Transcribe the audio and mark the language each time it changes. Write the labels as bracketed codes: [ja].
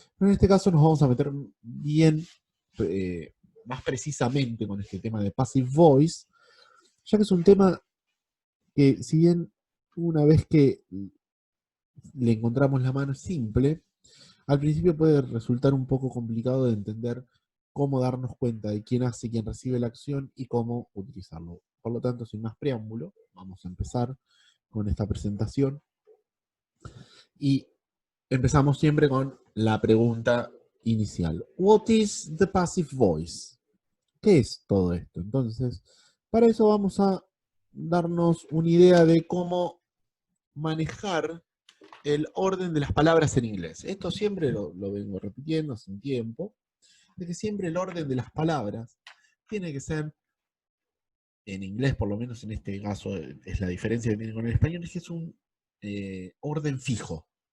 [es] Pero en este caso nos vamos a meter bien, eh, más precisamente con este tema de passive voice, ya que es un tema que, si bien una vez que le encontramos la mano es simple, al principio puede resultar un poco complicado de entender cómo darnos cuenta de quién hace y quién recibe la acción y cómo utilizarlo. Por lo tanto, sin más preámbulo, vamos a empezar con esta presentación. Y empezamos siempre con la pregunta inicial. [en] What is the passive voice? [es] ¿Qué es todo esto? Entonces, para eso vamos a darnos una idea de cómo manejar el orden de las palabras en inglés. Esto siempre lo vengo repitiendo hace un tiempo, de que siempre el orden de las palabras tiene que ser, en inglés por lo menos en este caso es la diferencia que tiene con el español, es que es un orden fijo.